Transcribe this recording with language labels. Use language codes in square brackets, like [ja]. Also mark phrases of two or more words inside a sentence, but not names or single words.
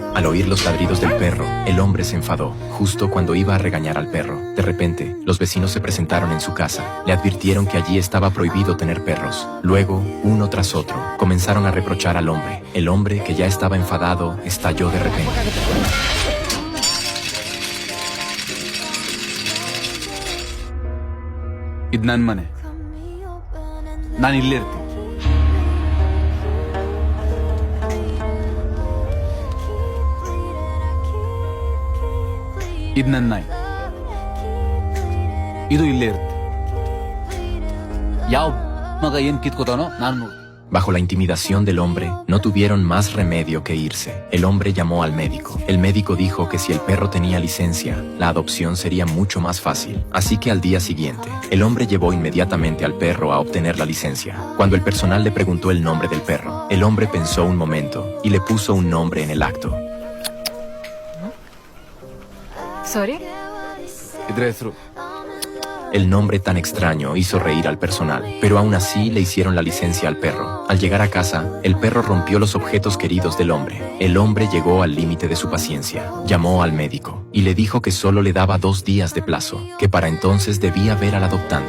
[es] Al oír los ladridos del perro, el hombre se enfadó, justo cuando iba a regañar al perro. De repente, los vecinos se presentaron en su casa. Le advirtieron que allí estaba prohibido tener perros. Luego, uno tras otro, comenzaron a reprochar al hombre. El hombre, que ya estaba enfadado, estalló de repente. [kn] ಇದು ನನ್ನ ಮನೆ. ನಾನು ಇಲ್ಲೇ ಇರ್ತೀನಿ. ಇದು ನನ್ನ ನಾಯಿ. ಇದು ಇಲ್ಲೇ ಇರುತ್ತೆ. ಯಾವ ಮಗ ಏನ್ ಕಿತ್ಕೋತಾನೋ ನಾನು ನೋಡಿ. [es] Bajo la intimidación del hombre, no tuvieron más remedio que irse. El hombre llamó al médico. El médico dijo que si el perro tenía licencia, la adopción sería mucho más fácil. Así que al día siguiente, el hombre llevó inmediatamente al perro a obtener la licencia. Cuando el personal le preguntó el nombre del perro, el hombre pensó un momento y le puso un nombre en el acto. [en] Sorry? [kn] ಇದ್ರ ಹೆಸರು [es] El nombre tan extraño hizo reír al personal, pero aún así le hicieron la licencia al perro. Al llegar a casa, el perro rompió los objetos queridos del hombre. El hombre llegó al límite de su paciencia. Llamó al médico y le dijo que solo le daba 2 días de plazo, que para entonces debía ver al adoptante.